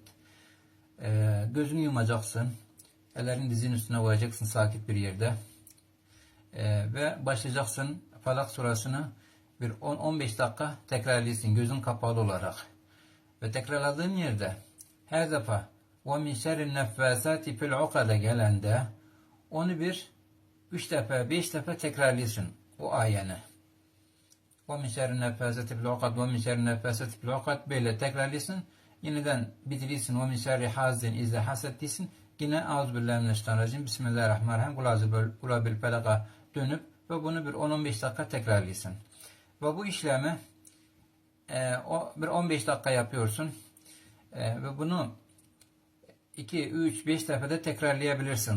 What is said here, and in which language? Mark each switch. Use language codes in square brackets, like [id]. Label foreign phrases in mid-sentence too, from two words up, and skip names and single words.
[tr] Gözünü yumacaksın. Ellerini dizin üstüne koyacaksın sakit bir yerde. Ve başlayacaksın Falak surasını bir 10-15 dakika tekrarlayacaksın gözün kapalı olarak. Ve tekrarladığın yerde her defa [ar] وَمِنْ شَرِّ النَّفَّاسَاتِ فِي الْعُقَدَ [tr] gelende onu bir 3 defa 5 defa tekrarlıyorsun o ayeni. [ar] وَمِنْ شَرِّ النَّفَّاسَاتِ فِي الْعُقَدِ وَمِنْ شَرِّ النَّفَّاسَاتِ فِي الْعُقَدِ [tr] böyle tekrarlıyorsun. Yeniden bitiriyorsun. [ar] وَمِنْ شَرِّ حَاسِدٍ اِذَا حَسَدْ [tr] diyorsun. Yine [ar] أعوذ بالله من الشيطان الرجيم بسم الله الرحمن الرحيم قل بالفلق [tr] dönüp ve bunu bir 10-15 dakika tekrarlıyorsun. Ve bu işlemi bir 15 dakika yapıyorsun. Ve bunu 2, 3, 5 defada tekrarlayabilirsin.